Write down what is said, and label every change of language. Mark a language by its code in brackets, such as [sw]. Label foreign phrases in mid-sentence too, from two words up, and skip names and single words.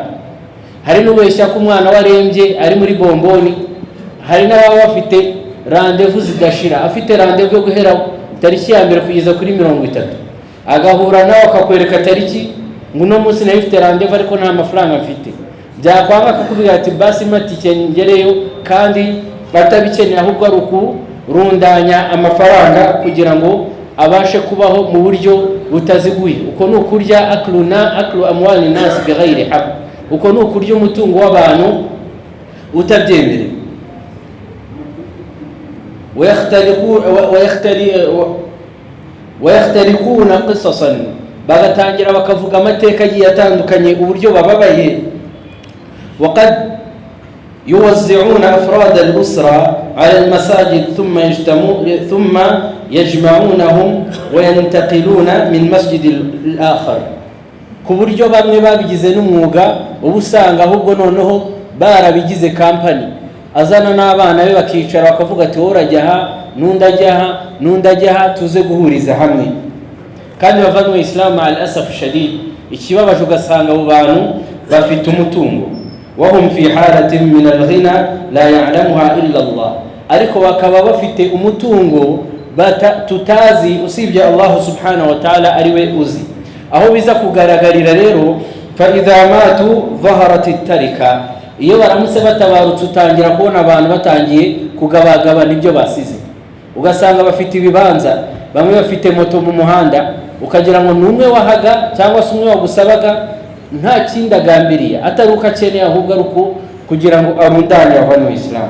[rw] Hari n'ubeshya ko umwana warembye ari muri bomboni, hari n'ababa bafite rendezvous zidashira, afite rendezvous yo guhera tariki ya mbere kugeza kuri 30, agahura nawe akakwereka tariki ngo no munsi nayo ifite rendezvous ariko nta mafaranga mfite. Byakwanga kukubwira ati basi matike ngereyo, kandi batabikeneye ahubwo ari ukurundanya amafaranga kugira ngo abashe kubaho mu buryo butaziguye. Uko ni ukurya [ar] أكل أموال الناس بغير حق, [rw] uko ni ukurya umutungo w'abantu utabyemere. [ar] ويختلقون قصصا, [rw] bagatangira bakavuga amateka agiye atandukanye uburyo bababaye. [ar] وقد يوزعون أفراد الأسرة على المساجد ثم يجمعونهم وينتقلون من مسجد الآخر, [rw] ku buryo bamwe babigize n'umwuga, ubusanga ahubwo noneho barabigize kampani, azana n'abana be bakicara bakavuga ati wowe urajya aha, n'undi ajya aha, tuze guhuriza hamwe. Kandi bava mu Islam [ar] للأسف الشديد, [rw] ikibabaje ugasanga abo bantu bafite umutungo, [ar] وهم في حالة من الغنى لا يعلمها إلا الله, [rw] ariko bakaba bafite umutungo tutazi usibye [ar] الله سبحانه وتعالى [rw] ariwe uzi. aho biza kugaragarira rero [ar] فإذا ماتوا ظهرت التركة, [rw] iyo baramutse batabarutse utangira kubona abantu batangiye kugabagabana ibyo basize, ugasanga bafite ibibanza, bamwe bafite moto mu muhanda, ukagira ngo numwe wahaga cyangwa se umwe wagusabaga, nta kindi agambiriye atari uko akeneye, ahubwo ari uko kugira ngo arundanye abantu mu Islam.